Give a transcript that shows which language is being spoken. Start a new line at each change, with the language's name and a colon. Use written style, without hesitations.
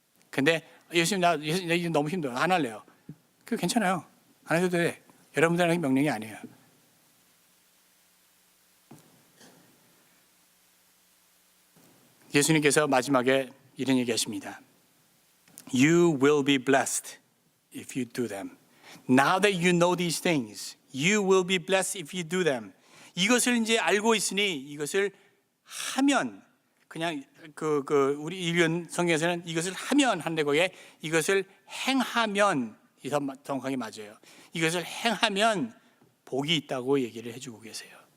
Korean: 근데 예수님 나 이제 너무 힘들어 안 할래요. 그거 괜찮아요. 안 해도 돼. 여러분들에게 명령이 아니에요. 예수님께서 마지막에 이런 얘기하십니다.
English: You will be blessed if you do them. Now that you know these things, you will be blessed if you do them.
Korean: 이것을 이제 알고 있으니 이것을 하면 그냥 우리 읽은 성경에서는 이것을 하면 한데 거기에 이것을 행하면 이 정확하게 맞아요. 이것을 행하면 복이 있다고 얘기를 해주고 계세요.